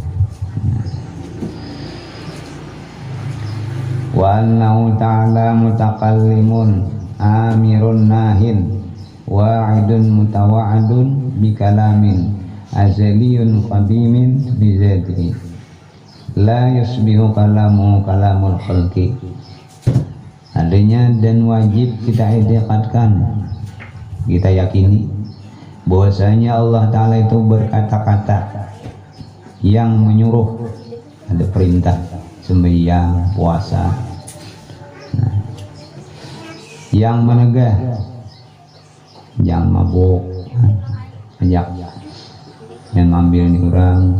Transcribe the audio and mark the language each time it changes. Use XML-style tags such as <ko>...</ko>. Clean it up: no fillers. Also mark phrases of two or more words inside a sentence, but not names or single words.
<ar>وأنه تعالى متكلم آمر ناه واعد متوعد بكلام أزلي قديم بذاته لا يشبه كلامه كلام الخلق.</ar> <id>Adanya dan wajib kita i'tiqadkan, kita yakini bahwasanya Allah Ta'ala itu berkata-kata yang menyuruh, ada perintah sembahyang, puasa, nah, yang menegah jangan mabuk, ajak yang ngambil ini orang,</id>